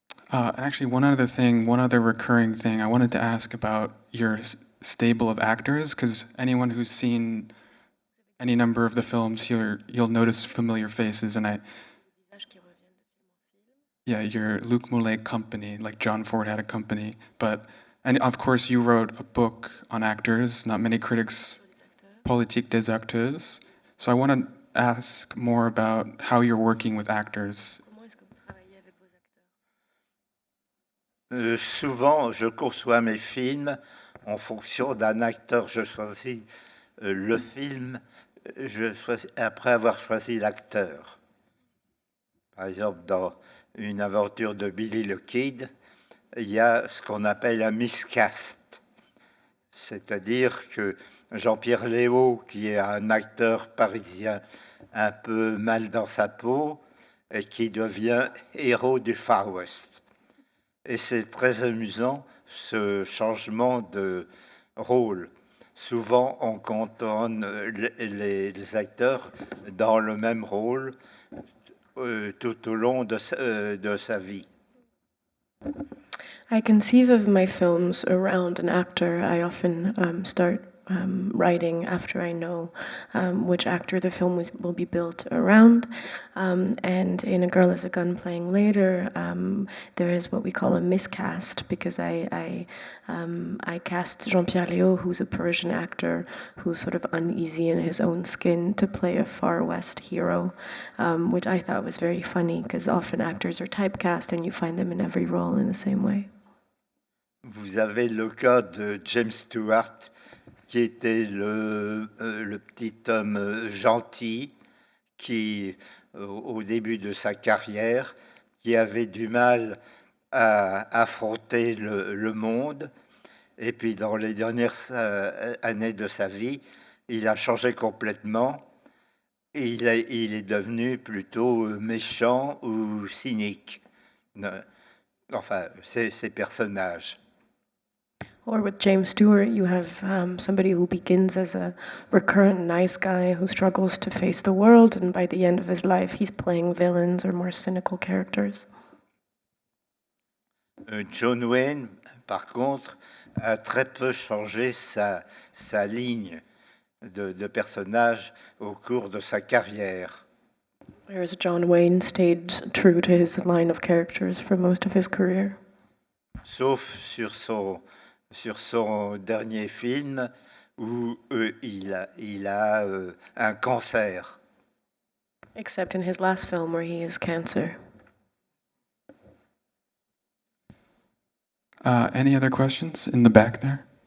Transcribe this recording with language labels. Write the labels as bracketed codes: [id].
[en] And actually, one other recurring thing, I wanted to ask about your stable of actors, because anyone who's seen any number of the films, you'll notice familiar faces, and yeah, your Luc Moulet company, like John Ford had a company, and of course you wrote a book on actors. Not many critics, Politique des acteurs. So I want to ask more about how you're working with actors. [fr] Souvent, je conçois mes films en fonction d'un acteur. Je choisis le film après avoir choisi l'acteur. Par exemple, dans une aventure de Billy the Kid, il y a ce qu'on appelle un miscast. C'est-à-dire que Jean-Pierre Léaud, qui est un acteur parisien un peu mal dans sa peau, et qui devient héros du Far West. Et c'est très amusant, ce changement de rôle. Souvent, on cantonne les acteurs dans le même rôle tout au long de sa vie. [en] I conceive of my films around an actor. I often start writing after I know which actor the film will be built around. And in A Girl is a Gun Playing Later, there is what we call a miscast, because I cast Jean-Pierre Léaud, who's a Parisian actor who's sort of uneasy in his own skin, to play a Far West hero, which I thought was very funny, because often actors are typecast and you find them in every role in the same way. [fr] Vous avez le cas de James Stewart, qui était le petit homme gentil qui, au début de sa carrière, qui avait du mal à affronter le monde. Et puis, dans les dernières années de sa vie, il a changé complètement. Et il est devenu plutôt méchant ou cynique. Enfin, ces personnages. [en] Or with James Stewart, you have somebody who begins as a recurrent nice guy who struggles to face the world, and by the end of his life, he's playing villains or more cynical characters. [fr] John Wayne, par contre, a très peu changé sa ligne de personnage au cours de sa carrière. [en] Whereas John Wayne stayed true to his line of characters for most of his career. [fr] Sauf sur son dernier film où il a un cancer. [en] Except in his last film where he has cancer. Any other questions in the back there?